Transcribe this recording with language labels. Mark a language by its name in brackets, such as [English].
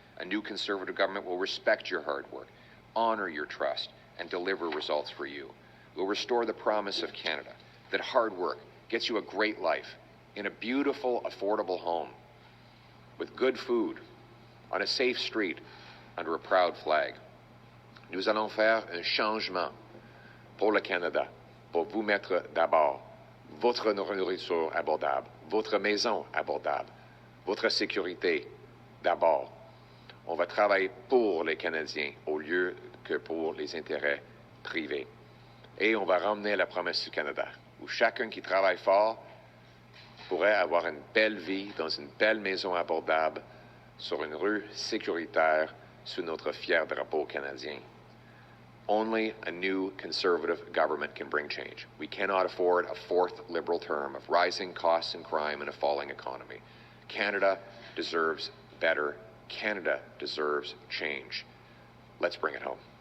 [English] A new Conservative government will respect your hard work, honor your trust, and deliver results for you. We'll restore the promise of Canada, that hard work gets you a great life in a beautiful, affordable home, with good food, on a safe street, under a proud flag. [French] Nous allons faire un changement pour le Canada, pour vous mettre d'abord votre nourriture abordable, votre maison abordable, votre sécurité d'abord. On va travailler pour les Canadiens au lieu que pour les intérêts privés. Et on va ramener la promesse du Canada, où chacun qui travaille fort pourrait avoir une belle vie dans une belle maison abordable sur une rue sécuritaire sous notre fier drapeau canadien. [English] Only a new conservative government can bring change. We cannot afford a fourth Liberal term of rising costs and crime and a falling economy. Canada deserves better. Canada deserves change. Let's bring it home.